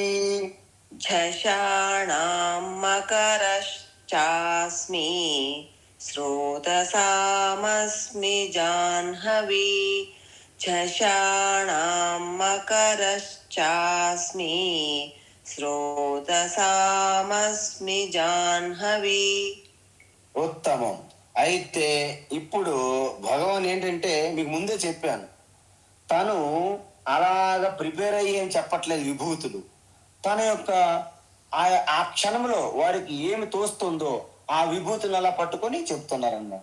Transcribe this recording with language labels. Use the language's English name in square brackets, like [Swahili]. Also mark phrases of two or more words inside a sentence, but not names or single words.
[Sanskrit] झषाणां मकरश्चास्मि. स्रोतसामस्मि जाह्नवी. झषाणां मकरश्चास्मि. स्रोतसामस्मि जाह्नवी. [Telugu] ఉత్తమం. అయితే ఇప్పుడు భగవాన్ ఏంటంటే మీకు ముందే చెప్పాను, తను అలాగ ప్రిపేర్ అయ్యి ఏం చెప్పట్లేదు విభూతులు. తన యొక్క ఆ ఆ క్షణంలో వారికి ఏమి తోస్తుందో ఆ విభూతులు అలా పట్టుకొని చెప్తున్నారన్నమాట.